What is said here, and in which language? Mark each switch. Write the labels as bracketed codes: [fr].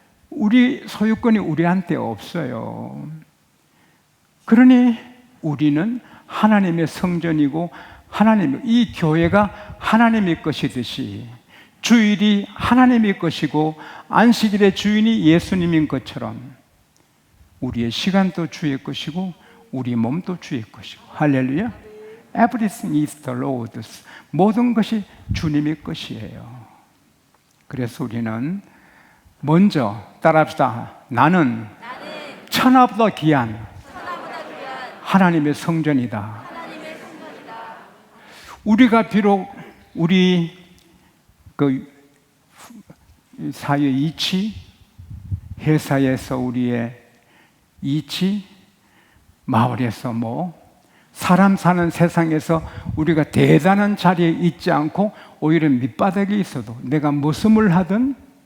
[ko] 우리 소유권이 우리한테 없어요. 그러니 우리는 하나님의 성전이고 이 교회가 하나님의 것이듯이 주일이 하나님의 것이고 안식일의 주인이 예수님인 것처럼 우리의 시간도 주의 것이고 우리 몸도 주의 것이고. 할렐루야. [en] Everything is the Lord's. [ko] 모든 것이 주님의 것이에요. 그래서 우리는 먼저 따라합시다. 나는 천하보다 귀한 하나님의 성전이다. 우리가 비록 우리 사회 이치, 회사에서 우리의 이치, 마을에서 사람 사는 세상에서 우리가 대단한 자리에 있지 않고 오히려 밑바닥에 있어도 내가 머슴을 하든